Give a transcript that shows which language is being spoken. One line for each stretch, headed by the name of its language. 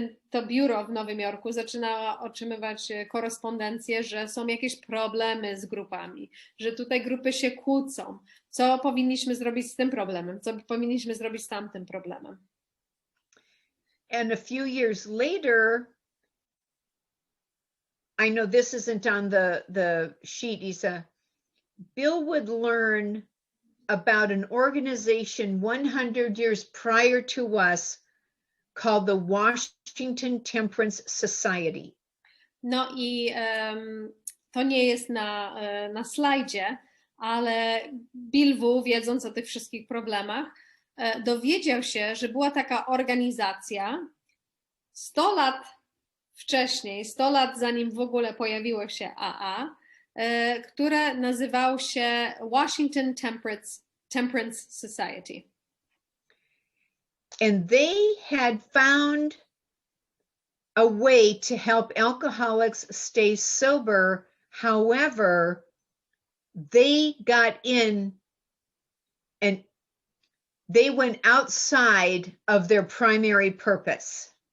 Polish: To biuro w Nowym Jorku zaczynało otrzymywać korespondencję, że są jakieś problemy z grupami, że tutaj grupy się kłócą. Co powinniśmy zrobić z tym problemem? Co powinniśmy zrobić z tamtym problemem?
English: And a few years later, I know this isn't on the sheet, Isa, Bill would learn about an organization 100 years prior to us called the Washington Temperance Society.
Polish: No i to nie jest na slajdzie, ale Bill W., wiedząc o tych wszystkich problemach, dowiedział się, że była taka organizacja 100 lat wcześniej, 100 lat zanim w ogóle pojawiło się AA, które nazywał się Washington Temperance Society.
English: And they had found a way to help alcoholics stay sober. However, they got in and they went outside of their primary purpose.